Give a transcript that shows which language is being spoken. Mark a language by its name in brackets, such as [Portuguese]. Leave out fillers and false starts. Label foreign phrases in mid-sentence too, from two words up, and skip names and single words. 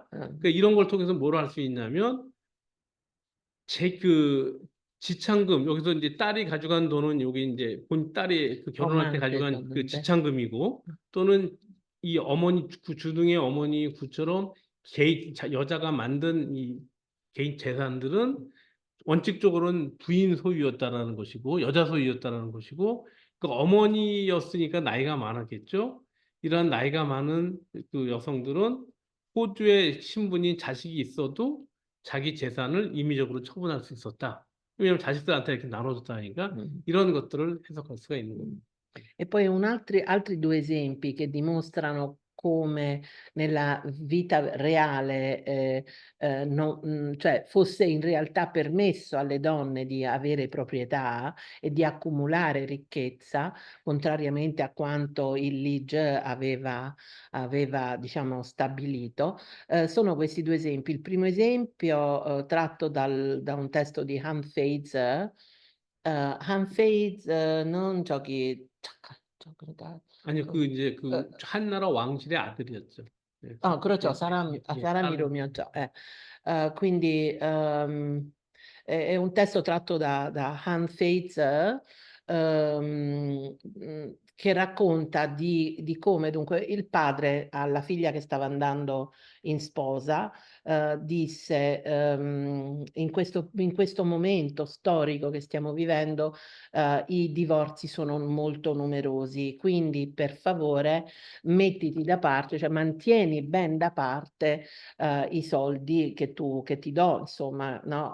[Korean] 그러니까 이런 걸 통해서 뭘 할 수 있냐면 지창금 여기서 이제 딸이 가져간 돈은 여기 이제 본 딸이 결혼할 때 가져간 그 지창금이고 또는 이 주둥의 어머니 구처럼 여자가 만든 이 개인 재산들은 원칙적으로는 부인 소유였다라는 것이고 여자 소유였다라는 것이고 그 어머니였으니까 나이가 많았겠죠. 이런 나이가 많은 그 여성들은 호주의 신분인 자식이 있어도 자기 재산을 임의적으로 처분할 수 있었다. 왜냐하면 자식들한테 이렇게 나눠줬다니까 Mm. 이런 것들을 해석할 수가 있는 겁니다. [Italian] E poi altri due esempi che dimostrano come nella vita reale, cioè fosse in realtà permesso alle donne di avere proprietà e di accumulare ricchezza, contrariamente a quanto il Lige aveva, diciamo, stabilito. Sono questi due esempi. Il primo esempio, tratto da un testo di non [Korean] 저기 잠깐 그러니까 아니요, 그 그 이제 어, 그 한나라 왕실의 아들이었죠. 예, 그렇죠. 예, 예, 예, 사람이 딸. [Italian] Romiotto, quindi è un testo tratto da Hans Feitz, che racconta di come dunque il padre alla figlia che stava andando in sposa disse in questo momento storico che stiamo vivendo i divorzi sono molto numerosi, quindi per favore mettiti da parte, cioè mantieni ben da parte i soldi che ti do, insomma, no?